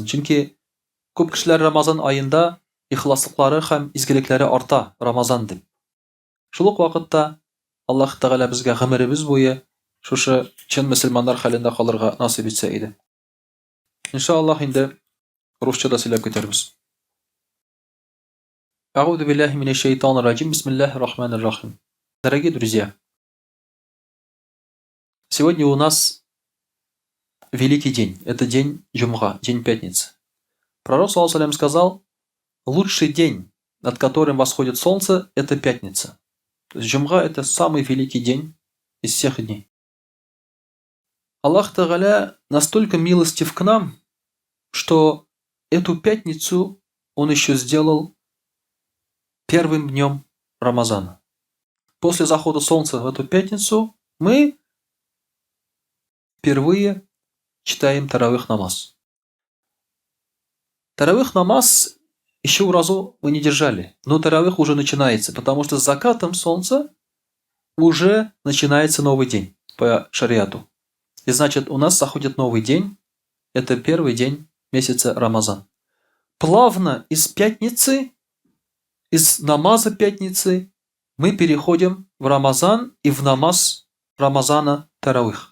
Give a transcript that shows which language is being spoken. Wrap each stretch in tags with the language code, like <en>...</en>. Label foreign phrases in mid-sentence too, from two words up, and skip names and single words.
<tt>Чөнки күп кешеләр Рамазан аенда ихласлыклары һәм изгелекләре арта Рамазан дип. Шул ук вакытта Аллаһ Тәгалә безгә гомеребез буе шушы чын мөселманнар хәлендә калырга насыйп итсә иде. Иншаллаһ инде русчада сөйләп китәрбез.</tt> <ar>أعوذ بالله من الشيطان الرجيم. بسم الله الرحمن الرحيم.</ar> <ru>Дорогие друзья, сегодня у нас великий день. Это день Джумга, день пятницы. Пророк</ru> <ar>صلى الله عليه وسلم</ar> <ru>сказал: лучший день, над которым восходит солнце, это пятница. То есть Джумга — это самый великий день из всех дней.</ru> <ar>الله تعالى</ar> <ru>настолько милостив к нам, что эту пятницу Он еще сделал первым днем Рамазана. После захода солнца в эту пятницу мы впервые читаем таравих намаз. Таравих намаз еще разу мы не держали, но таравих уже начинается, потому что с закатом солнца уже начинается новый день по шариату. И значит, у нас заходит новый день, это первый день месяца Рамазан. Плавно из пятницы, из намаза пятницы мы переходим в Рамазан и в намаз Рамазана таравих.</ru>